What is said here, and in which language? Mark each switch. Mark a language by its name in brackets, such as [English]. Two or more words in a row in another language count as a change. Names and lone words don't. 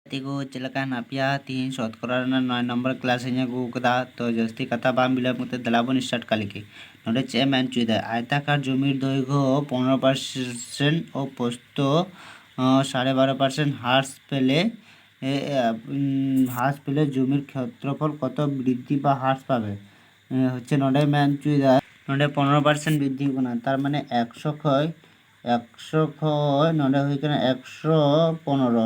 [Santali] ᱛᱮᱠᱚ ᱪᱮᱫ ᱞᱮᱠᱟ ᱦᱮᱱᱟᱜ ᱯᱮᱭᱟ? ᱛᱤᱦᱤᱧ ᱥᱚᱛᱠᱚᱨᱟ ᱨᱮᱱᱟᱜ 9 ᱱᱚᱢᱵᱚᱨ ᱠᱞᱟᱥ ᱤᱧ ᱟᱹᱜᱩ ᱟᱠᱟᱫᱟ। তো ᱡᱟᱹᱥᱛᱤ ᱠᱟᱛᱷᱟ ᱵᱟᱝ ᱵᱤᱞᱚᱢ ᱠᱟᱛᱮ ᱫᱮᱞᱟ ᱵᱚᱱ ᱥᱴᱟর্ট ᱠᱟᱜ ᱞᱮᱜᱮ। ᱱᱚᱰᱮ ᱪᱮᱫ ᱮ ᱢᱮᱱ ᱦᱚᱪᱚᱭᱮᱫᱟ? [Bangla] আয়তাকার জমির দৈর্ঘ্য 15% ও প্রস্থ 12.5% হ্রাস পেলে জমির ক্ষেত্রফল কত বৃদ্ধি বা হ্রাস পাবে? হচ্ছে [Santali] নডে মেন হচুইদা নডে [Bangla] 15% বৃদ্ধি করা, তার মানে 100 নডে হয়ে কেন 115।